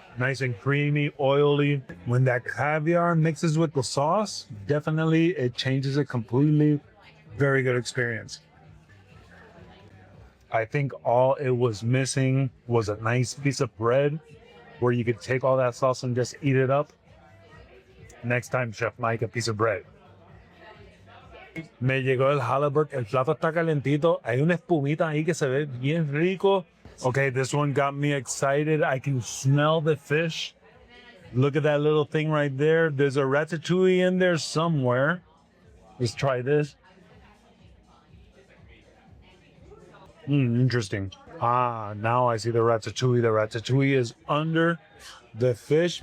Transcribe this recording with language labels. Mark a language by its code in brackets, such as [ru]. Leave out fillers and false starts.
[en] Nice and creamy, oily. When that caviar mixes with the sauce, definitely it changes it completely. Very good experience. I think all it was missing was a nice piece of bread where you could take all that sauce and just eat it up. Next time, Chef Mike, a piece of bread. [es] Me llegó el halibut, el plato está calentito, hay una espumita ahí que se ve bien rico. [en] Okay, this one got me excited. I can smell the fish. Look at that little thing right there. There's a ratatouille in there somewhere. Let's try this. Interesting. Now I see the ratatouille. The ratatouille is under the fish.